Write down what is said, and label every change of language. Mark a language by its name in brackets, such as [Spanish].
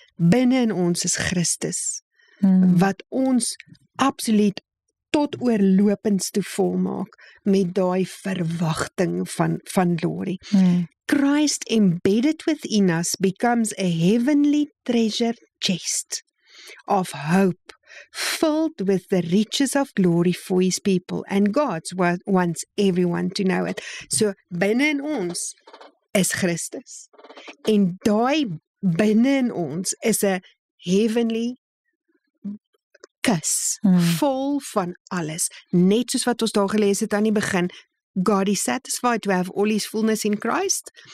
[Afrikaans] Binne in ons is Christus. Wat ons absoluut tot oorlopends toe volmaak met daai verwagting van glory. [English] Christ embedded within us becomes a heavenly treasure chest of hope, filled with the riches of glory for his people, and God wants everyone to know it. [Afrikaans] So binne in ons is Christus, en daai binne in ons is 'n [English] heavenly [Afrikaans] kus, vol van alles, net soos wat ons daar gelees het aan die begin, [English] God is satisfied to have all his fullness in Christ.